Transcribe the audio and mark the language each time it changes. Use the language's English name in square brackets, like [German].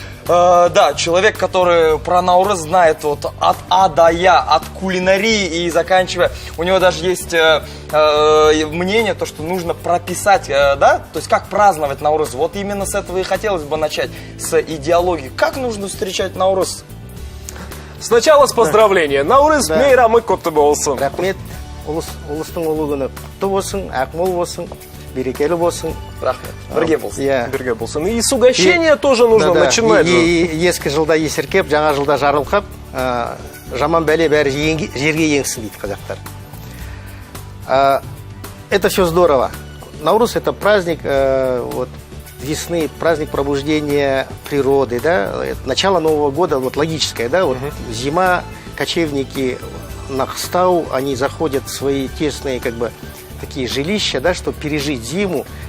[Russian] Да, человек, который про Наурыз знает вот от А до Я, от кулинарии и заканчивая. У него даже есть мнение, то, что нужно прописать, да, то есть как праздновать Наурыз. Вот именно с этого и хотелось бы начать, с идеологии. Как нужно встречать Наурыз? Сначала с поздравления. [Kazakh] Наурыз мейрамы құтты болсын. Рахмет, улыстың ұлы күні құтты болсын, ақмол болсын, берекелі болсын. Рахмет. Бірге болсын. Бірге болсын. [Russian] И с угощения тоже нужно начинать. [Kazakh] Ескі жылда есіркеп, жаңа жылда жарылқап, жаман бәле бәрі жерге еңсін дейді қазақтар. [Russian] Это все здорово. Наурыз — это праздник вот, весны, праздник пробуждения природы, да? Начало Нового года, вот логическое, да? Вот зима, кочевники на Хстау, они заходят в свои тесные, как бы, такие жилища, да, чтобы пережить зиму.